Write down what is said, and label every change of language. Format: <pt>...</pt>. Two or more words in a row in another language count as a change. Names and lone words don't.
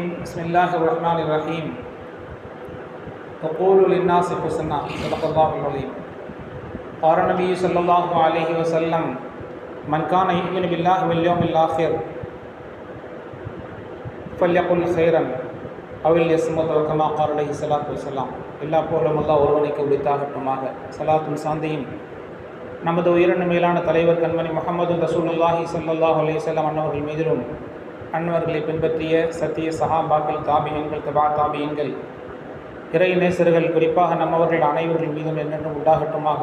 <ar>بسم الله الرحمن الرحيم. وقولوا للناس حسنا. صدق الله العظيم. قال النبي صلى الله عليه وسلم من كان يؤمن بالله واليوم الآخر فليقل خيرا أو ليصمت كما قال عليه الصلاة والسلام.</ar> <ta>எல்லா புகழும் அல்லாஹ் ஒருவனுக்கு உரித்தாகட்டுமாக. சலாத்தும் சாந்தியும் நமது உயிரின மேலான தலைவர் கண்மணி முஹம்மது ரசூலுல்லாஹி</ta> <ar>صلى الله عليه وسلم</ar> <ta>அன்னவர்கள் மீதிலும் அன்னவர்களை பின்பற்றிய சத்திய சஹாபாக்கள், தாபியீன்கள், தபா தாபியீன்கள், இறை நேசர்கள், குறிப்பாக நம்மவர்கள் அனைவர்கள் மீதும் என்னென்றும் உண்டாகட்டுமாக.</ta>